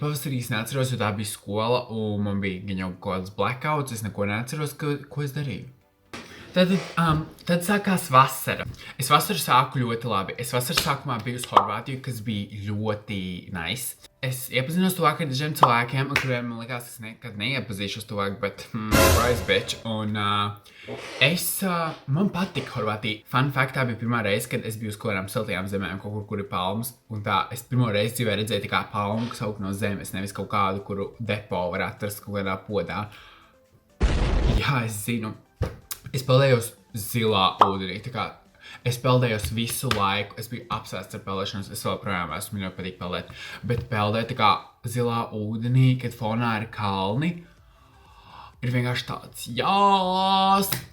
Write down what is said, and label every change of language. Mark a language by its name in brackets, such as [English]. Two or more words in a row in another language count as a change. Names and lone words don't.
[Latvian] Pavasarī es neatceros, jo tā bija skola, un man bija gan jau kaut kāds blackouts, es neko neatceros, ko es darīju. Tad sākās vasara. Es vasaru sāku ļoti labi. Es vasaras sākumā biju uz Horvātiju, kas bija [English] ļoti nice. [Latvian] Es iepazinos tuvāk ar dažiem cilvēkiem, kuriem man likās, es nekad neiepazīšos tuvāk, bet [English] surprise bitch. [Latvian] Un man patika Horvātija. [English] Fun fact, [Latvian] tā bija pirmā reize, kad es biju uz kādām siltajām zemēm, kaut kur ir palmas. Un es pirmo reizi dzīvē redzēju palmu, kas aug no zemes, nevis kaut kādu, kuru depo var atrast kaut kādā podā. Jā, es zinu. Es peldējos zilā ūdenī, es peldējos visu laiku, es biju apsēsts ar peldēšanos, es vēl projām esmu ļoti patīk peldēt, bet peldēt zilā ūdenī, kad fonā ir kalni, ir vienkārši tāds jās.